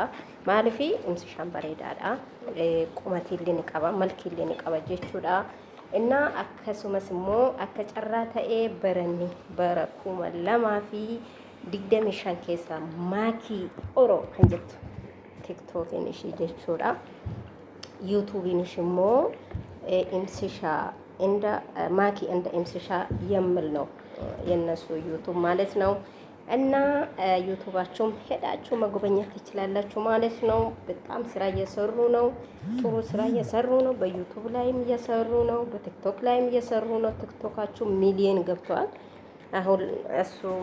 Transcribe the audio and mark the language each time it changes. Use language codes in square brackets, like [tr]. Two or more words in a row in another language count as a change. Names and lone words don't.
[om] Maaliif imsishaan bareedaadha. Qumatillee ni qaba, malkillee ni qaba jechuudha. Innaa akkasumas immoo akka carraa ta'ee baranni bara 2025 keessa maakii oroo kan jettu tiktokiin ishii jechuudha. [am] ዩቱብን ሽሞ ኢምስሻ እንደ ማኪ እንደ ኢምስሻ የሚል ነው የነሱ ዩቱብ ማለት ነው። እና ዩቱባቸውም ሄዳችሁ መጎብኘት ትችላላችሁ ማለት ነው። በጣም ስራ እየሰሩ ነው። ጥሩ ስራ እየሰሩ ነው። በዩቱብ ላይም እየሰሩ ነው። በቲክቶክ ላይም እየሰሩ ነው። ቲክቶካቸው ሚሊዮን ገብቷል። አሁን እሱ